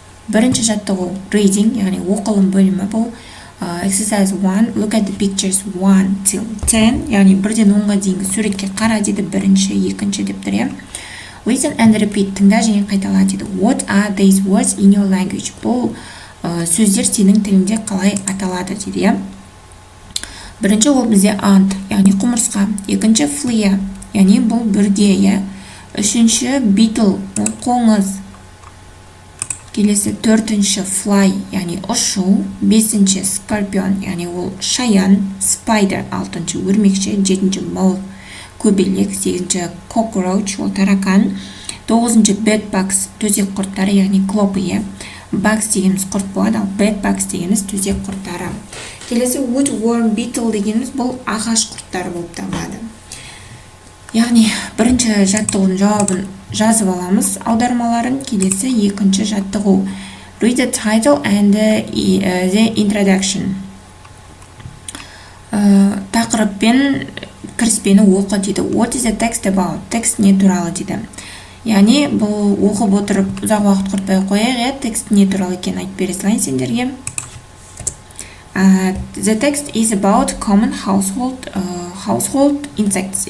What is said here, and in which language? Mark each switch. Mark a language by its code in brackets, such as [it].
[kk] Бірінші жаттығу reading, яғни оқылым бөлімі бұл. [en] Exercise 1, look at the pictures 1 till 10, [kk] яғни 1-ден 10-ға дейінгі суретке қара дейді, бірінші, екінші деп тұр. [en] Listen and repeat, [kk] тыңда және қайтала дейді. [en] What are these words in your language? [kk] Бұл сөздер сенің тілінде қалай аталады дейді. Бірінші ол бізде ant, яғни құмырсқа. Екінші flea, яғни бұл бүрге. Үшінші beetle, ол қоңыз. Келесі төртінші fly, яғни ұшу. Бесінші scorpion, яғни ол шаян. Spider, алтыншы өрмекші. Жетінші moth, көбелек. Сегізінші cockroach, ол таракан. Тоғызыншы bedbugs, төсек құрттары, яғни клопы. Bugs дегеніміз құрт болады, ал bedbugs дегеніміз төсек құрттары. Келесі woodworm beetle дегеніміз бұл ағаш құрттары болып табылады. Яғни бірінші жаттығудың жауабын жазып аламыз, аудармаларын. Келесі екінші жаттығу. [en] Read the title and the introduction. [kk] Тақырып пен кіріспені оқы дейді. [en] What is the text about? [kk] Текст не туралы дейді. Яғни бұл оқып отырып ұзақ уақыт құртпай қояйық, текст не туралы екенін айтып бере салайын сендерге. [en] The text is about common household insects.